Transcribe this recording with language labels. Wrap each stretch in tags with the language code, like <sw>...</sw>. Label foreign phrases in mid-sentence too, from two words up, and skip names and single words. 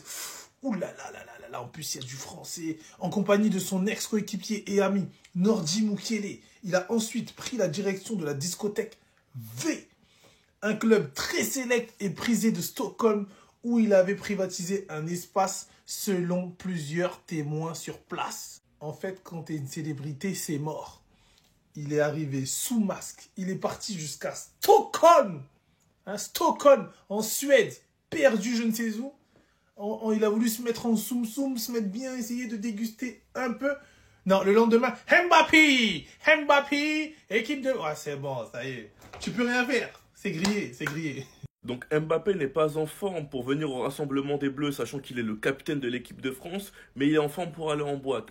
<fr>Ouh là là là là là, en plus il y a du français. En compagnie de son ex-coéquipier et ami Nordi Mukiele, il a ensuite pris la direction de la discothèque V, un club très sélect et prisé de Stockholm où il avait privatisé un espace selon plusieurs témoins sur place. En fait, quand tu es une célébrité, c'est mort. Il est arrivé sous masque. Il est parti jusqu'à Stockholm. Stockholm, en Suède, perdu je ne sais où. Il a voulu se mettre en soum-soum, se mettre bien, essayer de déguster un peu. Non, le lendemain, Mbappé, équipe de... Ah, c'est bon, ça y est. Tu peux rien faire. C'est grillé, c'est grillé. Donc Mbappé n'est pas en forme pour venir au rassemblement des Bleus, sachant qu'il est le capitaine de l'équipe de France, mais il est en forme pour aller en boîte.</fr>